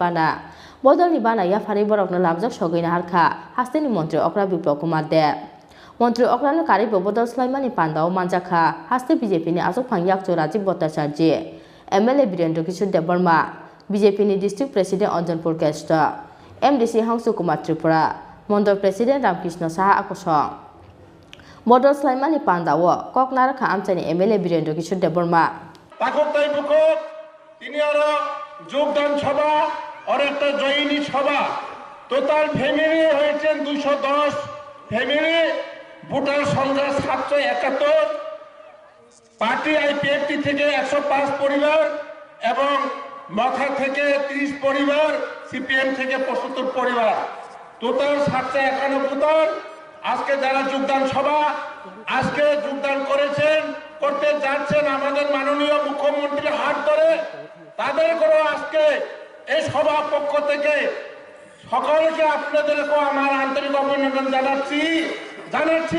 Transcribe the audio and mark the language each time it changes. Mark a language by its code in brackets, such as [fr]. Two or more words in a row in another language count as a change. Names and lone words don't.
[trp] bana ya phari borok no lamjak sogoina harkha haste ni mantri okra Kokktwma der Mantri okra no karibo bodol slaimani pandao manjakha haste BJP ni asok phang yak Rajiv Bhattacharya MLA Birendra Kishore Debar BJP ni district president Anjanpur Guest MDC Kokktwma Tripura Mandal president Ramkrishna Saha akosha bodol slaimani pandao koknar kha amchani MLA Birendra Kishore Debar [bn] তাকতাই বুকত তিনি আর যোগদান সভা আর একটা জয়নী সভা [en] total family [bn] হয়েছেন 210 ফ্যামিলি ভোটার সংখ্যা 771 পার্টি আইপিএফটি থেকে 105 পরিবার এবং মথা থেকে 30 পরিবার, সিপিএম থেকে 75 পরিবার, টোটাল 751 জন আজকে যারা যোগদান সভা আজকে যোগদান করেছেন, করতে যাচ্ছেন আমাদের মাননীয় মুখ্যমন্ত্রীর হাত ধরে, তাদেরকেও আজকে এই সভা পক্ষ থেকে সকলকে আপনাদেরকেও আমার আন্তরিক অভিনন্দন জানাচ্ছি।